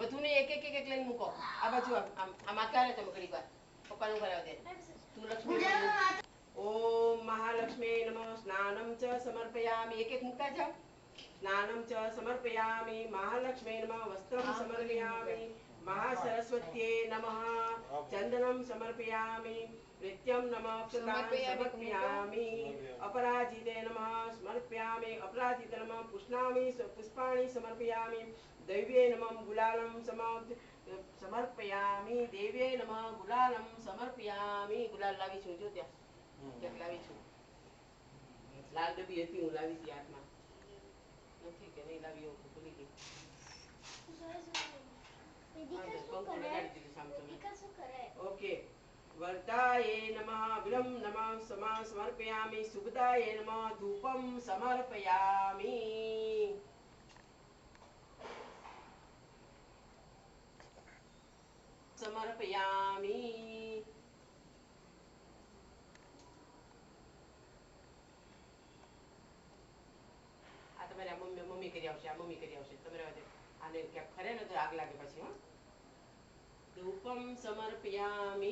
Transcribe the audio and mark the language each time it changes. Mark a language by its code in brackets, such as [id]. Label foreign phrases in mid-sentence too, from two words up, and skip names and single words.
[gu] બધું ને એક એક એક લઈને મૂકો. આ બાજુ આમ આકારે તમે ઘડી વાર પપ્પાનું કરાવ દે. [sa] તું લક્ષ્મી ઓમ મહાલક્ષ્મી નમઃ સ્નાનમ ચ સમર્પયામિ. [gu] એક એક મૂકતા જાઓ. [sa] સ્નાનમ ચ સમર્પયામિ મહાલક્ષ્મી નમઃ વસ્ત્રમ સમર્પયામિ महासरस्वत्यै नमः चंदनं समर्पयामि नित्यं नमः क्षतां समर्पयामि अपराजिते नमः समर्पयामि अपराजिते नमः पुष्णामि पुष्पाणि समर्पयामि दैव्ये नमः गुलालं समर्पयामि देव्ये नमः गुलालं समर्पयामि. [gu] गुलाल लावी છું જો ત્યાં ક્યાંક લાવી છું. લાલ ડબ્બી હતી હું લાવી હતી હાથમાં નથી કે નહીં લાવી એવું ભૂલી ગઈ. [sa] ओके वर्ताये नमः विलम नमः समर्पयामि सुगदाये नमः धूपं समर्पयामि. [gu] समर्पयामि આ તમારે મમ્મી કરી આવશે. આ મમ્મી કરી આવશે. તમારે આને ક્યાંક ખરે ને તો આગ લાગે પછી. હા [sa] ધૂપમ સમર્પયામિ.